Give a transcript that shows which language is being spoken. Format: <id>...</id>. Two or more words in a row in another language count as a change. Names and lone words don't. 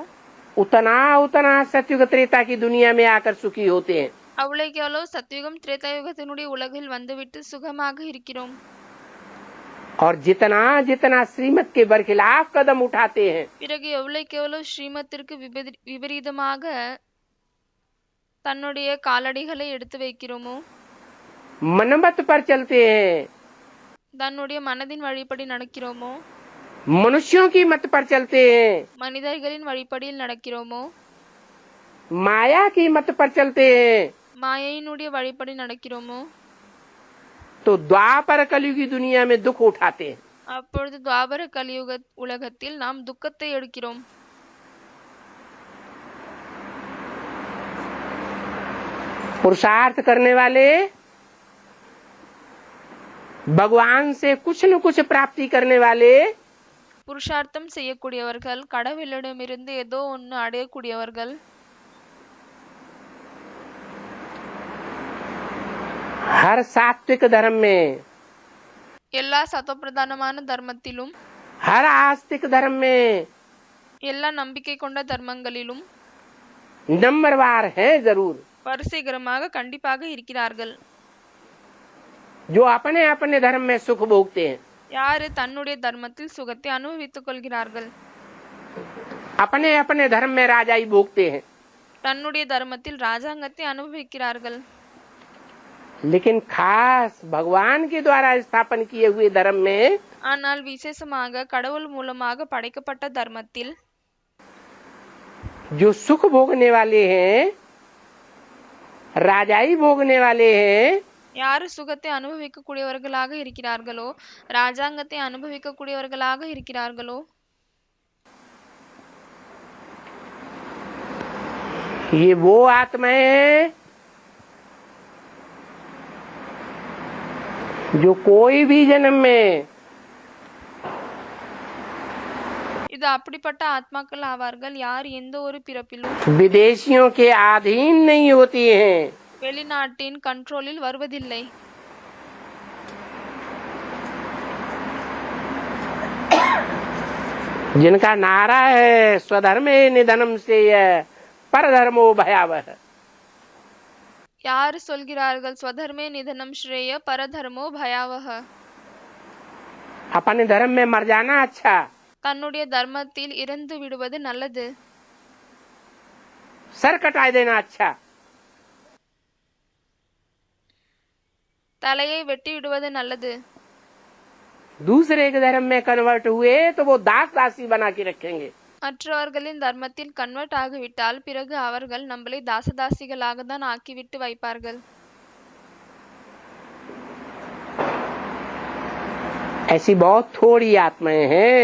<hi>उतना उतना सतयुग त्रेता की दुनिया में आकर सुखी होते हैं.</hi> <ta>அவ்வளவுக்கு எவ்வளவு சத்யுகம் திரேதாயுகத்தினுடைய உலகில் வந்துவிட்டு சுகமாக இருக்கிறோம்.</ta> <hi>और जितना जितना श्रीमत के बरखिलाफ कदम उठाते हैं,</hi> <ta>பிறகு எவ்வளவுக்கு எவ்வளவு ஸ்ரீமத்திற்கு விபரீதமாக தன்னுடைய காலடிகளை எடுத்து வைக்கிறோமோ,</ta> <hi>मनमत पर चलते हैं,</hi> <ta>தன்னுடைய மனதின் வழிப்படி நடக்கிறோமோ,</ta> <hi>मनुष्यों की मत पर चलते हैं,</hi> <ta>மனிதர்களின் வழிப்படியில் நடக்கிறோமோ,</ta> <hi>माया की मत पर चलते हैं,</hi> <ta>மாயையினுடைய வழிப்படி நடக்கிறோமோ,</ta> <hi>तो द्वापर कलयुग की दुनिया में दुख उठाते हैं.</hi> <ta>அப்பொழுது துவாபர கலியுக உலகத்தில் நாம் துக்கத்தை எடுக்கிறோம்.</ta> <hi>पुरुषार्थ करने वाले भगवान से कुछ न कुछ प्राप्ति करने वाले,</hi> <ta>புருஷார்த்தம் செய்யக்கூடியவர்கள், கடவுளிடமிருந்து ஏதோ ஒன்று அடையக்கூடியவர்கள்,</ta> <hi>हर सात्विक धर्म में,</hi> <ta>எல்லா சதோப்பிரதானமான தர்மத்திலும்,</ta> <hi>हर आस्तिक धर्म में</hi> <ta>எல்லா நம்பிக்கை கொண்ட தர்மங்களிலும்</ta> <hi>नंबरवार हैं जरूर,</hi> <ta>வரிசைகரமாக கண்டிப்பாக இருக்கிறார்கள்.</ta> <hi>जो अपने अपने धर्म में सुख भोगते हैं,</hi> <ta>யாரு தன்னுடைய தர்மத்தில் சுகத்தை அனுபவித்துக் கொள்கிறார்கள்,</ta> <hi>अपने अपने धर्म में राजाई भोगते हैं.</hi> <ta>தன்னுடைய தர்மத்தில் ராஜாங்கத்தை அனுபவிக்கிறார்கள்.</ta> <hi>लेकिन खास भगवान के द्वारा स्थापन किए हुए धर्म में</hi> <ta>ஆனால் விசேஷமாக கடவுள் மூலமாக படைக்கப்பட்ட தர்மத்தில்</ta> <hi>जो सुख भोगने वाले हैं, राजाई भोगने वाले हैं,</hi> <ta>யாரு சுகத்தை அனுபவிக்கக்கூடியவர்களாக இருக்கிறார்களோ, ராஜாங்கத்தை அனுபவிக்கக்கூடியவர்களாக இருக்கிறார்களோ,</ta> <hi>ये वो आत्माएं हैं जो कोई भी जन्म में</hi> <ta>இது அப்படிப்பட்ட ஆத்மாக்கள் ஆவார்கள் யார் எந்த ஒரு பிறப்பிலும்</ta> <hi>विदेशियों के अधीन नहीं होती हैं,</hi> <ta>வெளிநாட்டின் கண்ட்ரோலில் வருவதில்லை.</ta> <hi>जिनका नारा है</hi> <sa>स्वधर्मे निधनम से परधर्मो भयावह.</sa> <ta>யார் சொல்கிறார்கள்</ta> <sa>स्वधर्मे निधनं श्रेयः परधर्मो भयावहः.</sa> <hi>अपने धर्म में मर जाना अच्छा,</hi> <ta>தன்னுடைய தர்மத்தில் இறந்து விடுவது நல்லது.</ta> <hi>सर कटा देना अच्छा.</hi> <ta>தலையை வெட்டி விடுவது நல்லது.</ta> <hi>दूसरे के धर्म में कन्वर्ट हुए तो वो दास दासी बना के रखेंगे.</hi> <ta>மற்றவர்களின் தர்மத்தில் கன்வெர்ட் ஆகிவிட்டால் பிறகு அவர்கள் நம்மளை தாசதாசிகளாக தான் ஆக்கிவிட்டு வைப்பார்கள்.</ta> <hi>ऐसी बहुत थोड़ी आत्माएं हैं.</hi>